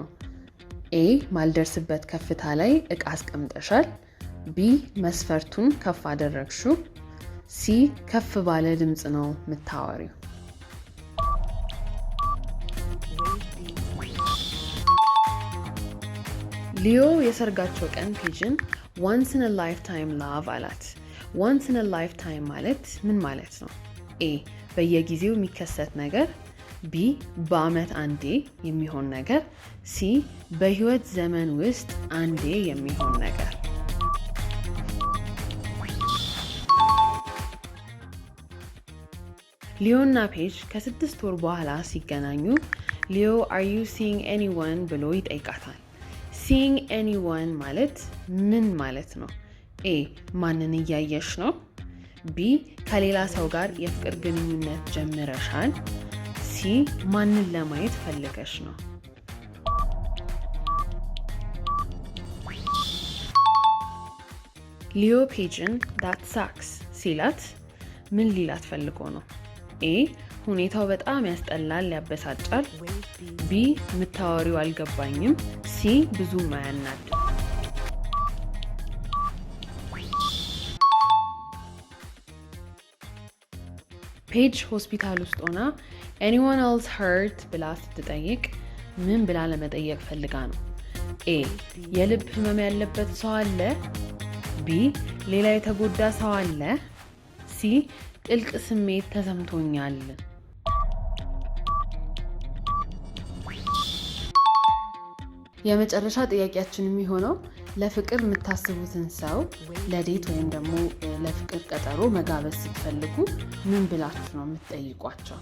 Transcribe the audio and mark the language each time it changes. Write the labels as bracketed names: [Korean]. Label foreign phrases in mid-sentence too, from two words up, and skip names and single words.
[Amharic] A ማልደርስበት ከፍታ ላይ እቃ አስቀምጠሻል። B መስፈርቱን ከፍ አደረግሽው። C ከፍ ባለ ድምጽ ነው የምታወሪው። ሊዮ የሰርጋቸው ቀን ፔጅን [English] once in a lifetime love [Amharic] አላት። [English] once in a lifetime [Amharic] ማለት ምን ማለት ነው? A በየጊዜው የሚከሰት ነገር፣ B በአመት አንዴ የሚሆን ነገር፣ C በህይወት ዘመን ውስጥ አንዴ የሚሆን ነገር። ሊዮና ፔጅ ከ6 ወር በኋላ ሲገናኙ ሊዮ [English] are you seeing anyone [Amharic] ብሎ ይጠይቃታል። [English] seeing anyone [Amharic] ማለት ምን ማለት ነው? A ማንን እያየሽ ነው? B ከሌላ ሰው ጋር የፍቅር ግንኙነት ጀምረሻል? C ማንን ለማየት ፈልገሽ ነው? ሊዮ ፔጅን [English] that sucks [Amharic] ሲላት ምን ሊላት ፈልጎ ነው? A ሁኔታው በጣም ያስጠላል፣ ያበሳጫል። B የምታወሪው አልገባኝም። C ብዙም አያናድም። ፔጅ ሆስፒታል ውስጥ ሆና [English] anyone else hurt [Amharic] ብላ ስትጠይቅ ምን ብላ ለመጠየቅ ፈልጋ ነው? A የልብ ህመም ያለበት ሰው አለ? B ሌላ የተጎዳ ሰው አለ? C ጥልቅ ስሜት ተሰምቶኛል። የመጨረሻ ጥያቄያችን የሚሆነው ለፍቅር የምታስቡትን ሰው ለዴት ወይም ደግሞ ለፍቅር ቀጠሮ መጋበዝ ስትፈልጉ ምን ብላችሁ ነው የምትጠይቋቸው?